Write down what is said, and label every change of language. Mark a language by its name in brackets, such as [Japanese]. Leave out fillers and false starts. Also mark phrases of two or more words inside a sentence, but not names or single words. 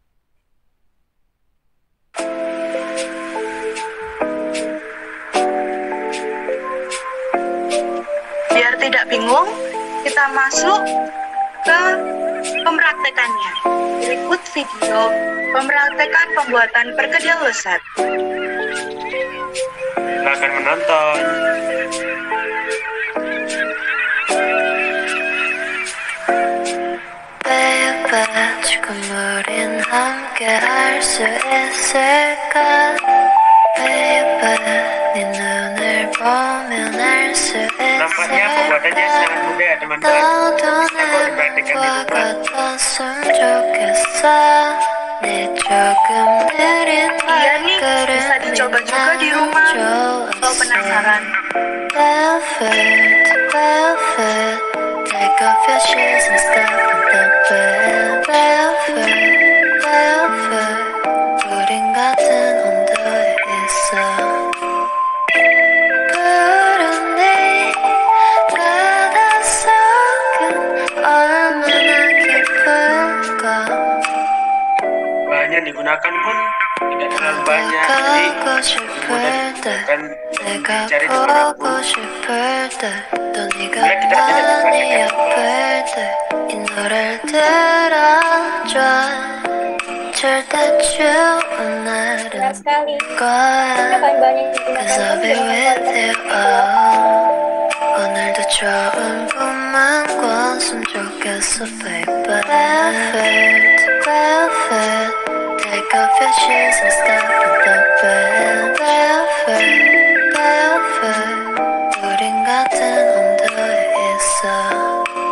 [Indonesian] Biar tidak bingung, kita masuk ke pempraktekannya. Berikut video pempraktekan pembuatan perkedel lezat. Silakan menonton. [Korean] Baby, 지금 우린 함께 할 수 있을까? Baby, 네 눈을 보면 알 수 [Indonesian] Nampaknya pembuatannya sangat mudah ya teman-teman. [Korean] 너도 [Indonesian] Bisa kok dipraktikkan di [Korean] 내 [Indonesian] rumah. [Korean] 같았으면 좋겠어. 네 조금 느린 [Indonesian] Iya nih, bisa dicoba juga di rumah. Kalau penasaran. [English] Velvet, velvet, take off your shoes and step on the bed. Velvet, velvet, [Korean] 우린 같은 온도에 있어. 푸른 네 바닷속은 얼마나 깊을까. [Indonesian] Bahan yang digunakan pun tidak terlalu banyak, jadi [Korean] 가고 싶을 때 [Indonesian] akan [Korean] 내가 [Indonesian] dicari dengan [Korean] 보고 싶을 때 또 네가 [Indonesian] Boleh kita tidak [Korean] 많이 [Indonesian] perhatikan. [Korean] 아플 때 이 노래를 들어줘 절대 추운 날은 [Indonesian] Benar sekali. [Korean] 거야 [Indonesian] Karena bahan-bahan yang [English] Cause [Indonesian] digunakan [English] I'll [Indonesian] pun [English] be [Indonesian] dengan [English] with [Indonesian] kualitas [English] you [Indonesian] yang [Korean] oh. 오늘도 좋은 꿈만 꿨으면 좋겠어 baby Velvet velvet. [English] Take off your shoes and step on the bed. Velvet, velvet. [Korean] 우린 같은 온도에 있어.